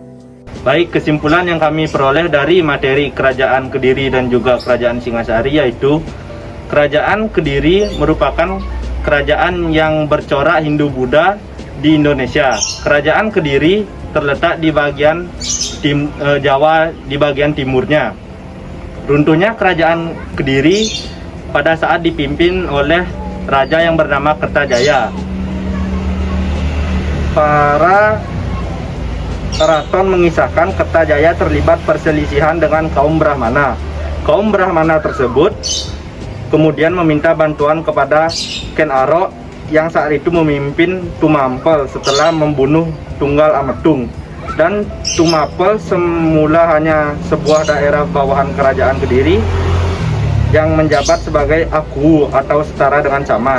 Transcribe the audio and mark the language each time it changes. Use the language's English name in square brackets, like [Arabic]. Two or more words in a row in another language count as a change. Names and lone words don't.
[Indonesian] Baik, kesimpulan yang kami peroleh dari materi Kerajaan Kediri dan juga Kerajaan Singasari yaitu Kerajaan Kediri merupakan kerajaan yang bercorak Hindu-Buddha di Indonesia. Kerajaan Kediri terletak di bagian Jawa di bagian timurnya. Runtuhnya Kerajaan Kediri pada saat dipimpin oleh raja yang bernama Kertajaya. Para keraton mengisahkan Kertajaya terlibat perselisihan dengan kaum Brahmana. Kaum Brahmana tersebut kemudian meminta bantuan kepada Ken Arok yang saat itu memimpin Tumampel setelah membunuh Tunggal Ametung. Dan Tumampel semula hanya sebuah daerah bawahan Kerajaan Kediri yang menjabat sebagai aku atau setara dengan camat.